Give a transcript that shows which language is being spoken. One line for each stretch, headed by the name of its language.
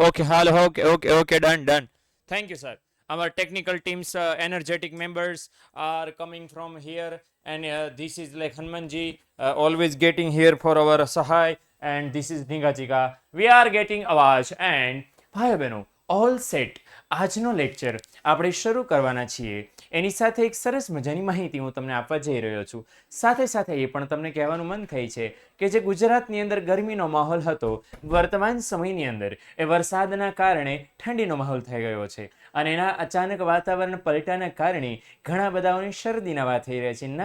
Gujarati: Okay hello, okay,
English: done. Thank you, sir. Our technical team's energetic members are coming from here, and this is like Hanumanji, always getting here for our Sahai, and this is Ningachika. We are getting
Gujarati: અવાજ
English: and
Gujarati: ભાઈ બહેનો
English: All set.
Gujarati: આજનો lecture આપણે શરૂ કરવાના છીએ. એની સાથે એક સરસ મજાની માહિતી હું તમને આપવા જઈ રહ્યો છું. સાથે સાથે એ પણ તમને કહેવાનું મન થાય છે કે જે ગુજરાતની અંદર ગરમીનો માહોલ હતો, વર્તમાન સમયની અંદર એ વરસાદના કારણે ઠંડીનો માહોલ થઈ ગયો છે અને એના અચાનક વાતાવરણ પલટાના કારણે ઘણા બધાઓની શરદીના વાત થઈ રહ્યા છે.